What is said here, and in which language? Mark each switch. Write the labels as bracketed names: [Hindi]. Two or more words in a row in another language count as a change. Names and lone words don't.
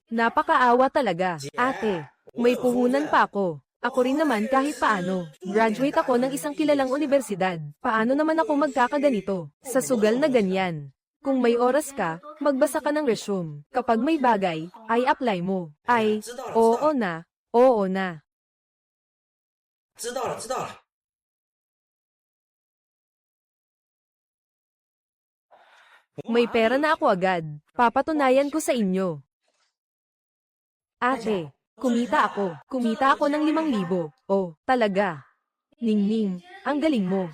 [Filipino] Napakaawa talaga. Ate, may puhunan pa ako. Ako rin naman kahit paano. Graduate ako ng isang kilalang universidad. Paano naman ako magkakaganito? Sa sugal na ganyan. Kung may oras ka, magbasa ka ng resume. Kapag may bagay, ay apply mo. Ay, oo na, oo na. [Chinese] 知道了，知道了。 [Filipino] May pera na ako agad. Papatunayan ko sa inyo. Ate, kumita ako. Kumita ako ng 5,000. Oh, talaga. Ningning, ang galing mo.